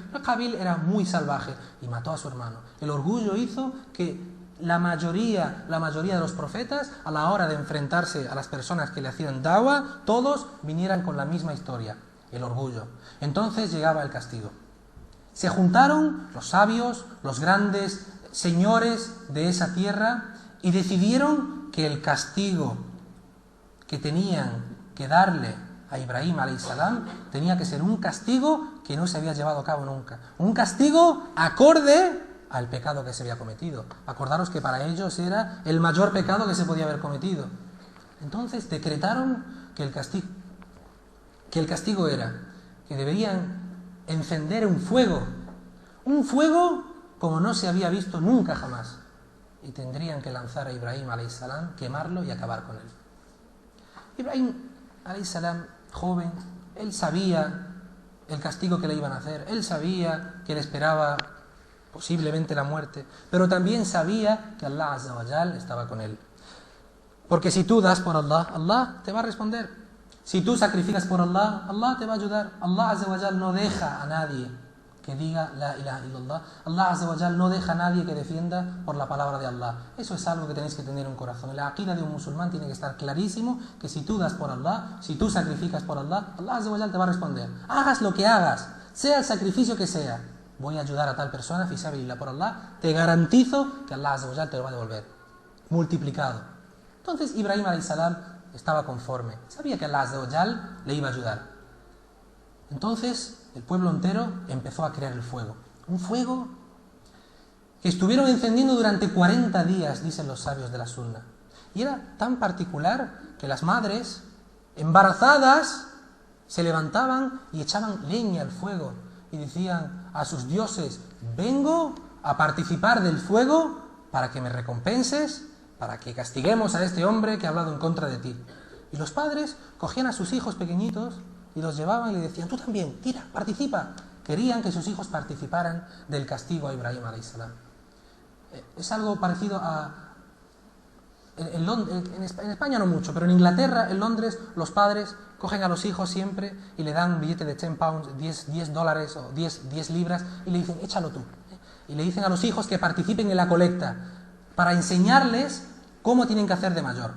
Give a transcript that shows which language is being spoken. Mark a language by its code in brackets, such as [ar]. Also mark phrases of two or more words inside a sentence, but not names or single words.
[es] Pero Qabil era muy salvaje y mató a su hermano. El orgullo hizo que la mayoría de los profetas, a la hora de enfrentarse a las personas que le hacían da'wah, todos vinieran con la misma historia, el orgullo. Entonces llegaba el castigo. Se juntaron los sabios, los grandes señores de esa tierra y decidieron que el castigo que tenían que darle a Ibrahim [ar] عليه السلام [es] tenía que ser un castigo que no se había llevado a cabo nunca, un castigo acorde al pecado que se había cometido. Acordaros que para ellos era el mayor pecado que se podía haber cometido. Entonces decretaron que el castigo era que deberían encender un fuego como no se había visto nunca jamás, y tendrían que lanzar a Ibrahim [ar] عليه السلام, [es] quemarlo y acabar con él. [ar] Ibrahim عليه السلام, [es] joven, él sabía el castigo que le iban a hacer, él sabía que le esperaba posiblemente la muerte, pero también sabía que [ar] الله عز وجل [es] estaba con él. Porque si tú das por Allah, Allah te va a responder. Si tú sacrificas por Allah, Allah te va a ayudar. [ar] الله عز وجل [es] no deja a nadie que diga [ar] لا إله إلا الله. الله عز وجل [es] no deja a nadie que defienda por la palabra de Allah. Eso es algo que tenéis que tener en corazón. La aqida de un musulmán tiene que estar clarísimo que si tú das por Allah, si tú sacrificas por Allah, [ar] الله عز وجل [es] te va a responder. Hagas lo que hagas, sea el sacrificio que sea. Voy a ayudar a tal persona, [ar] في سبيل الله, [es] por Allah, te garantizo que [ar] الله عز وجل [es] te lo va a devolver, multiplicado. Entonces Ibrahim [ar] عليه السلام [es] estaba conforme, sabía que [ar] الله عز وجل [es] le iba a ayudar. Entonces el pueblo entero empezó a crear el fuego, un fuego que estuvieron encendiendo durante 40 días, dicen los sabios de la Sunna. Y era tan particular que las madres embarazadas se levantaban y echaban leña al fuego y decían a sus dioses: vengo a participar del fuego para que me recompenses, para que castiguemos a este hombre que ha hablado en contra de ti. Y los padres cogían a sus hijos pequeñitos y los llevaban y le decían: tú también, tira, participa. Querían que sus hijos participaran del castigo a Ibrahim [ar] عليه السلام. [es] Es algo parecido a En España no mucho, pero en Inglaterra, en Londres, los padres cogen a los hijos siempre y le dan un billete de 10 pounds, 10 dólares o 10 libras y le dicen, échalo tú. Y le dicen a los hijos que participen en la colecta para enseñarles cómo tienen que hacer de mayor.